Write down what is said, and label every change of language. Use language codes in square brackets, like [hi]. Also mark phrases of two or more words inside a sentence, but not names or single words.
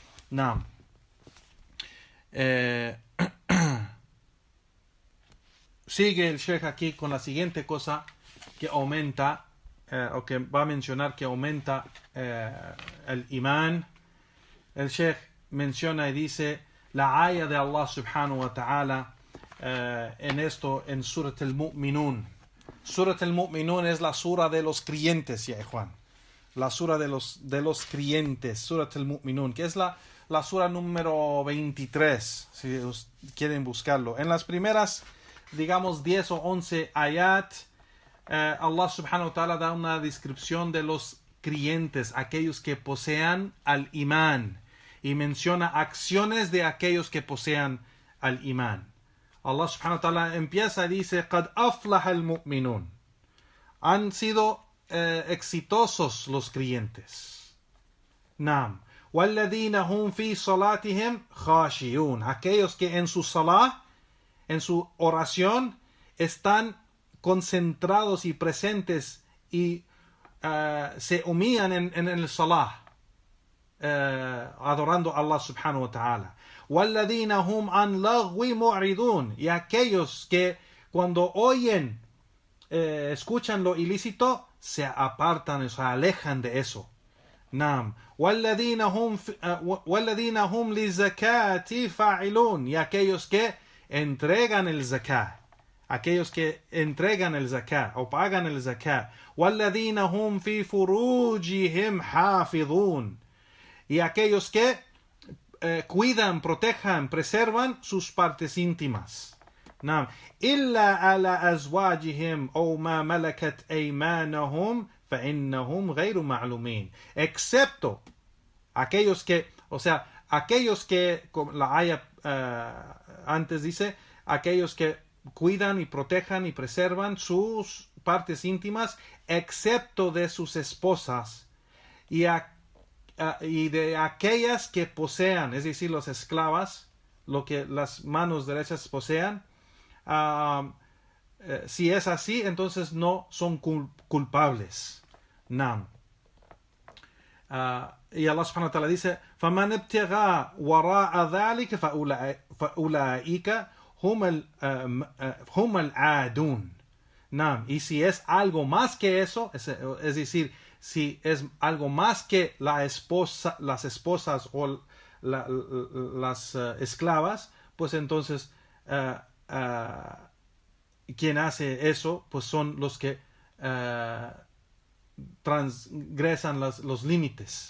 [es] Sigue el Sheikh aquí con la siguiente cosa que aumenta o que va a mencionar que aumenta el imán. El Sheikh menciona y dice la ayah de [ar] الله سبحانه وتعالى [es] en Surat al-Mu'minun. Surat al-Mu'minun es la sura de los creyentes, ya Juan. La sura de los creyentes, Surat al-Mu'minun, que es la sura número 23, si quieren buscarlo. En las primeras, digamos, 10 o 11 ayat, [ar] الله سبحانه وتعالى [es] da una descripción de los creyentes, aquellos que posean al imán. y menciona acciones de aquellos que posean al imán. [ar] الله سبحانه وتعالى [es] empieza y dice: [ar] قَدْ أَفْلَحَ الْمُؤْمِنُونَ. [es] Han sido exitosos los creyentes. Naam. [ar] وَالَّذِينَ هُمْ فِي صَلَاتِهِمْ خَاشِعُونَ. [es] Aquellos que en su salah, en su oración, están concentrados y presentes y se humillan en el salah, adorando a [ar] الله سبحانه وتعالى. وَالَّذِينَ هُمْ عَنْ لَغْوِ مُعْرِضُونَ. [es] Y aquellos que cuando oyen, escuchan lo ilícito, se apartan, se alejan de eso. [ar] Naam. وَالَّذِينَ هُمْ لِزَكَاةِ فَاعِلُونَ. [es] Y aquellos que entregan el zakah. Aquellos que entregan el zakah o pagan el zakah. [ar] وَالَّذِينَ هُمْ فِي فُرُوجِهِمْ حَافِظُونَ. [es] Y aquellos que cuidan, protejan, preservan sus partes íntimas. [ar] نعم. إلا على أزواجهم أو ما ملكت أيمانهم فإنهم غير معلومين. [es] Excepto aquellos que, o sea, aquellos que, como la aya antes dice, aquellos que cuidan y protejan y preservan sus partes íntimas, excepto de sus esposas y de aquellas que posean, es decir, las esclavas, lo que las manos derechas posean. Si es así, entonces no son culpables. Nam. Y Allah subhanahu wa ta'ala dice: [ar] فَمَنْ ابْتَغَى وَرَاءَ ذَلِكَ فَأُولَئِكَ هُمَ الْعَادُونَ. [es] Nam. Y si es algo más que eso, es decir, si es algo más que las esposas o las esclavas, pues entonces quien hace eso, pues son los que transgresan los límites.